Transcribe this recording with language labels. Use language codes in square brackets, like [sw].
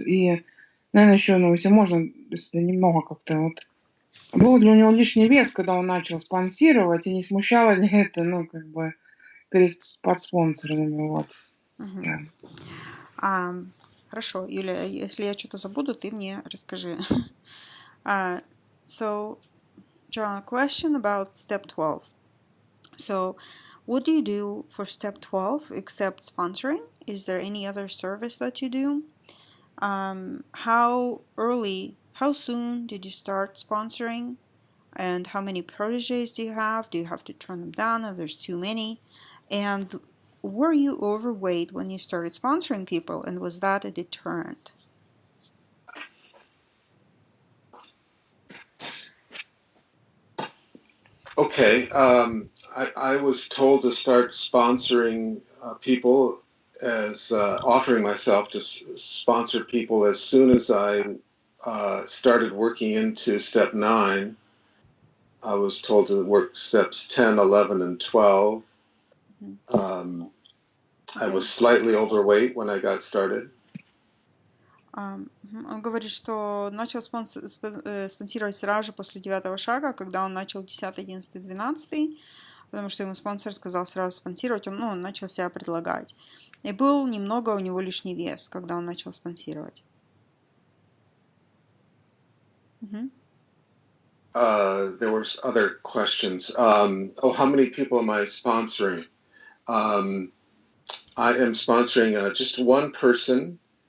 [ru] И, наверное, еще, если можно, если немного как-то, вот, был ли у него лишний вес, когда он начал спонсировать, и не смущало ли это, перед подспонсорами, вот. Да. Хорошо, Юлия, если я что-то забуду, ты мне расскажи. [en] So, John, a question about step 12. So, what do you do for step 12 except sponsoring? Is there any other service that you do? How soon did you start sponsoring? And how many proteges do you have? Do you have to turn them down if there's too many? And were you overweight when you started sponsoring people? And was that a deterrent? Okay. I was told to start sponsoring people as offering myself to sponsor people as soon as I started working into step 9. I was told to work steps 10, 11, and 12. I was slightly overweight when I got started. [ru] Он говорит, что начал спонсировать сразу же после 9-го шага, когда он начал 10, 11, 12, потому что ему спонсор сказал сразу спонсировать, он начал себя предлагать. И был немного у него лишний вес, когда он начал спонсировать. [en] There were other questions. How many people am I sponsoring? I am sponsoring just one person.